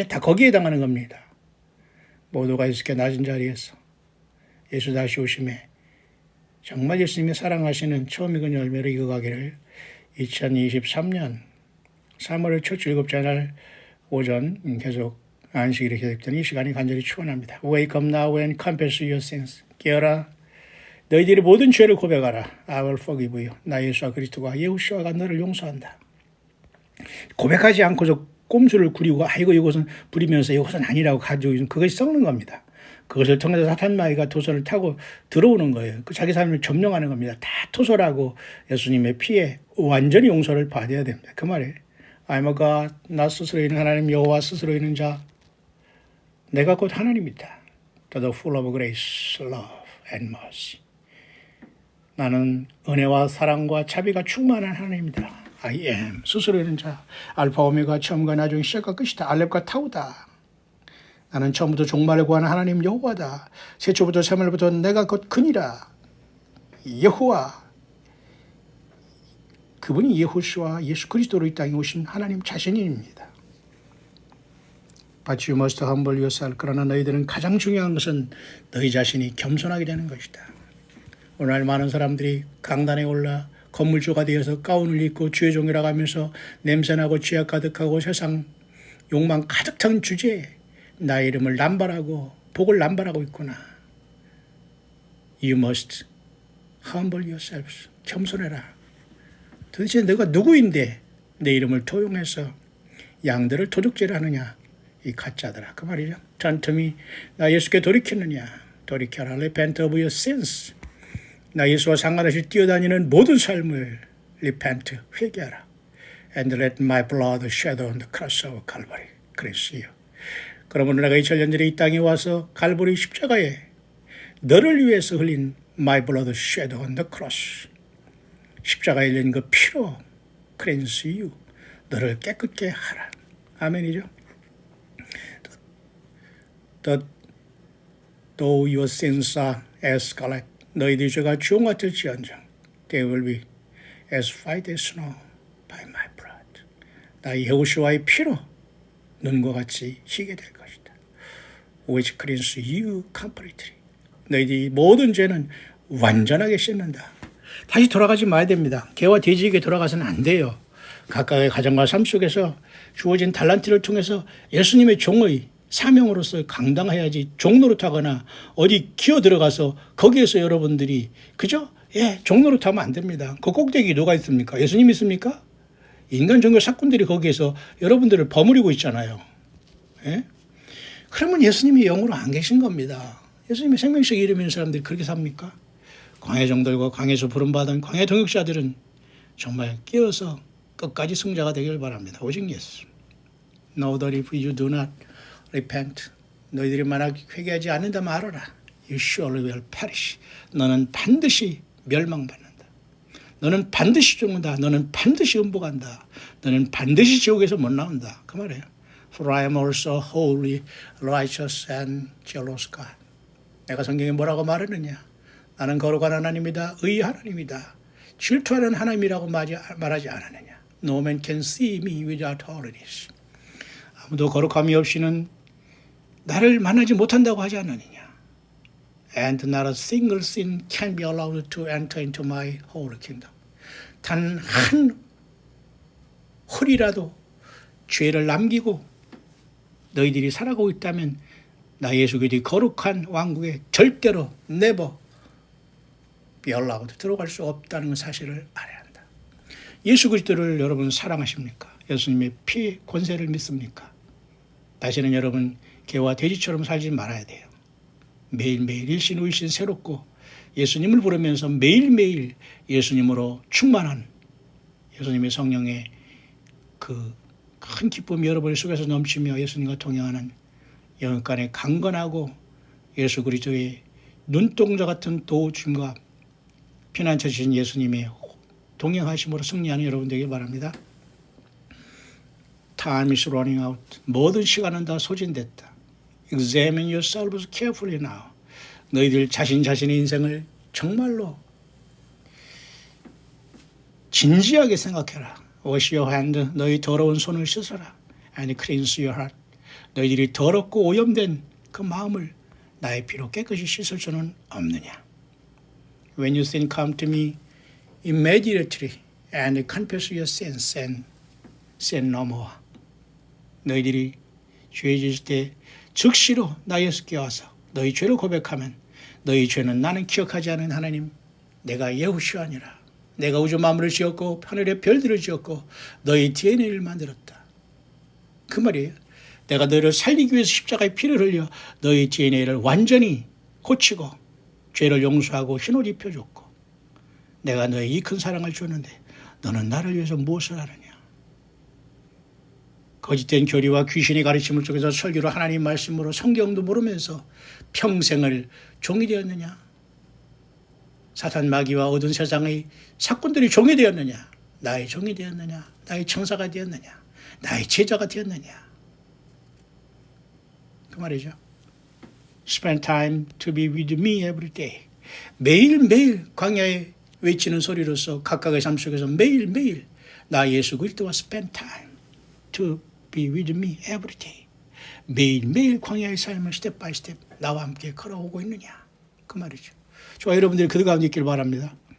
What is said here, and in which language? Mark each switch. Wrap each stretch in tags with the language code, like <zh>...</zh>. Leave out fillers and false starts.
<ko>다 거기에 해당하는 겁니다. 모두가 이렇게 낮은 자리에서 예수 다시 오심에 정말 예수님이 사랑하시는 처음 익은 열매를 익어가기를 2023년 3월 첫 7째 날 오전 계속 안식일에 계속된 이 시간이 간절히 축원합니다.</ko> <en>Wake up now and confess your sins.</en> <ko>깨어라. 너희들이 모든 죄를 고백하라.</ko> <en>I will forgive you.</en> <ko>나 예수와 그리스도가 예호수아가 너를 용서한다. 고백하지 않고서 꼼수를 부리고 이것은 부리면서 이것은 아니라고 가지고 있는 그것이 썩는 겁니다. 그것을 통해서 사탄마귀가 도전을 타고 들어오는 거예요. 자기 삶을 점령하는 겁니다. 다 토설하고 예수님의 피에 완전히 용서를 받아야 됩니다. 그 말이에요.</ko> <en>I'm a God.</en> <ko>나 스스로 있는 하나님 여호와 스스로 있는 자. 내가 곧 하나님이다.</ko> <en>To the full of grace, love and mercy.</en> <ko>나는 은혜와 사랑과 자비가 충만한 하나님이다.</ko> <en>I am.</en> <ko>스스로 있는 자. 알파 오메가 처음과 나중 시작과 끝이다. 알렙과 타우다. 나는 처음부터 종말을 구하는 하나님 여호와다. 세초부터 세말부터 내가 곧 그니라. 여호와. 그분이 예호수아 예수 그리스도로 이 땅에 오신 하나님 자신입니다.</ko> <en>But you must humble yourself.</en> <ko>그러나 너희들은 가장 중요한 것은 너희 자신이 겸손하게 되는 것이다. 오늘 많은 사람들이 강단에 올라 건물주가 되어서 가운을 입고 주의 종이라고 하면서 냄새나고 죄악 가득하고 세상 욕망 가득 찬 주제에 나의 이름을 남발하고 복을 남발하고 있구나.</ko> <en>You must humble yourselves.</en> <ko>겸손해라. 도대체 너가 누구인데 내 이름을 도용해서 양들을 도둑질을 하느냐. 이 가짜들아. 그 말이죠. 전틈이 나 예수께 돌이켰느냐. 돌이켜라.</ko> <en>Repent of your sins.</en> <ko>나 예수와 상관없이 뛰어다니는 모든 삶을</ko> <en>repent,</en> <ko>회개하라.</ko> <en>And let my blood shadow on the cross of Calvary.</en> <ko>그랬어요. 그러므로 내가 2000년 전에 이 땅에 와서 갈보리 십자가에 너를 위해서 흘린</ko> <en>my blood shadow on the cross.</en> <ko>십자가에 흘린 그 피로</ko> <en>cleanse you.</en> <ko>너를 깨끗게 하라. 아멘이죠.</ko> <en>Though your sins are as scarlet.</en> <ko>너희들의 죄가 주홍 같을지언정</ko> <en>they will be as white as snow by my blood.</en> <ko>나 예호수아의 피로 눈과 같이 희게 될 것이다.</ko> <en>Which cleanses you completely.</en> <ko>너희들이 모든 죄는 완전하게 씻는다. 다시 돌아가지 마야 됩니다. 개와 돼지에게 돌아가서는 안 돼요. 각각의 가정과 삶 속에서 주어진 달란트를 통해서 예수님의 종의 사명으로서 강당해야지 종노릇하거나 어디 기어 들어가서 거기에서 여러분들이 그죠? 종노릇하면 안 됩니다. 그 꼭대기 누가 있습니까? 예수님 있습니까? 인간 종교 사꾼들이 거기에서 여러분들을 버무리고 있잖아요. 그러면 예수님이 영으로 안 계신 겁니다. 예수님의 생명식 이름 있는 사람들이 그렇게 삽니까? 광해종들과 광해에서 부름받은 광해 동역자들은 정말 깨어서 끝까지 승자가 되길 바랍니다. 오직 예수.</ko> <en>Know that if you do not repent.</en> <ko>너희들이 만약 회개하지 않는다면 알아라.</ko> <en>You surely will perish.</en> <ko>너는 반드시 멸망받는다. 너는 반드시 죽는다. 너는 반드시 음복한다. 너는 반드시 지옥에서 못 나온다. 그 말이에요.</ko> <en>For I am also holy, righteous and jealous God.</en> <ko>내가 성경에 뭐라고 말하느냐? 나는 거룩한 하나님이다. 의의 하나님이다. 질투하는 하나님이라고 말하지 않았느냐?</ko> <en>No man can see me without holiness.</en> <ko>아무도 거룩함이 없이는 나를 만나지 못한다고 하지 않느냐?</ko> <en>And not a single sin can be allowed to enter into my holy kingdom.</en> <ko>단 한 홀이라도 죄를 남기고 너희들이 살아가고 있다면 나 예수 그리스도의 거룩한 왕국에 절대로</ko> <en>never be allowed</en> <ko>들어갈 수 없다는 사실을 알아야 한다. 예수 그리스도를 여러분 사랑하십니까? 예수님의 피 권세를 믿습니까? 다시는 여러분 개와 돼지처럼 살지 말아야 돼요. 매일매일 일신후일신 새롭고 예수님을 부르면서 매일매일 예수님으로 충만한 예수님의 성령의 그 큰 기쁨이 여러분 속에서 넘치며 예수님과 동행하는 영육간의 강건하고 예수 그리스도의 눈동자 같은 도우심과 피난처신 예수님의 동행하심으로 승리하는 여러분 되길 바랍니다.</ko> <en>Time is running out.</en> <ko>모든 시간은 다 소진됐다.</ko> <en>Examine yourselves carefully now.</en> <ko>너희들 자신의 인생을 정말로 진지하게 생각해라.</ko> <en>Wash your hand.</en> <ko>너희 더러운 손을 씻어라.</ko> <en>And cleanse your heart.</en> <ko>너희들이 더럽고 오염된 그 마음을 나의 피로 깨끗이 씻을 수는 없느냐.</ko> <en>When you sin, come to me immediately and confess your sins and sin no more.</en> <ko>너희들이 죄 지을 때 즉시로 나 예수께 와서 너희 죄를 고백하면 너희 죄는 나는 기억하지 않은 하나님 내가 여호수아니라. 내가 우주 만물을 지었고 하늘의 별들을 지었고 너희 DNA를 만들었다. 그 말이에요. 내가 너희를 살리기 위해서 십자가의 피를 흘려 너희 DNA를 완전히 고치고 죄를 용서하고 흰옷 입혀줬고 내가 너의 이 큰 사랑을 줬는데 너는 나를 위해서 무엇을 하느냐. 거짓된 교리와 귀신의 가르침을 통해서 설교로 하나님 말씀으로 성경도 모르면서 평생을 종이 되었느냐. 사탄 마귀와 어두운 세상의 사꾼들이 종이 되었느냐. 나의 종이 되었느냐. 나의 청사가 되었느냐. 나의 제자가 되었느냐. 그 말이죠.</ko> <en>Spend time to be with me every day.</en> <ko>매일매일 광야에 외치는 소리로서 각각의 삶 속에서 매일매일 나 예수 그리스도와</ko> <en>spend time to be with me every day.</en> <ko>매일매일 광야의 삶을 스텝 바이 스텝 나와 함께 걸어오고 있느냐. 그 말이죠. 저와 여러분들이 그 가운데 있길 바랍니다.</ko>